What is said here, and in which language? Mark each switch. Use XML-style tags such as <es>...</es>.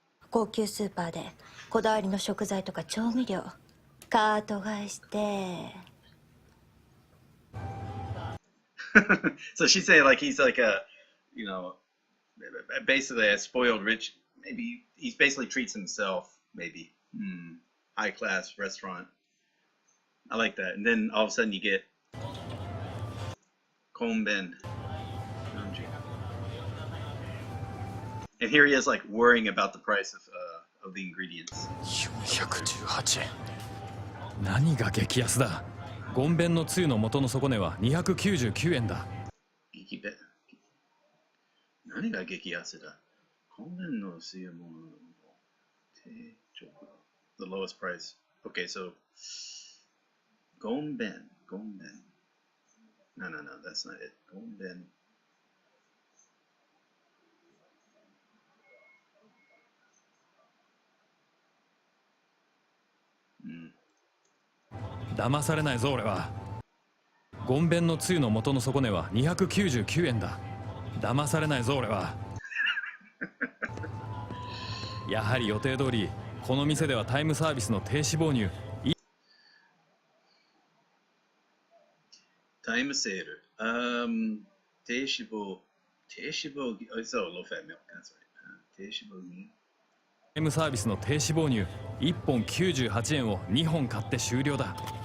<ja>高級スーパーでこだわりの食材とか調味料カート買いして。</ja> <en>So she's saying like he's like a, you know, basically a spoiled rich. Maybe he basically treats himself. Maybe high class restaurant. I like that. And then all of a sudden you get Konben. And here he is like worrying about the price of the ingredients.</en> <ja>418円。何が激安だ。ゴンベンのつゆの元の底値は299円だ。何が激安だ。ゴンベンのつゆも定食。</ja> <en>The lowest price. Okay, so ゴンベン。 No, that's not it. ゴンベン。</en> <ja>騙されないぞ俺は。ゴンベンのつゆの元の底値は299円だ。騙されないぞ俺は。やはり予定通りこの店ではタイムサービスの低脂肪乳タイムセール。低脂肪、そう、</ja> <en>low fat milk。</en> <ja>低脂肪に。タイムサービスの低脂肪乳1本98円を2本買って終了だ。</ja>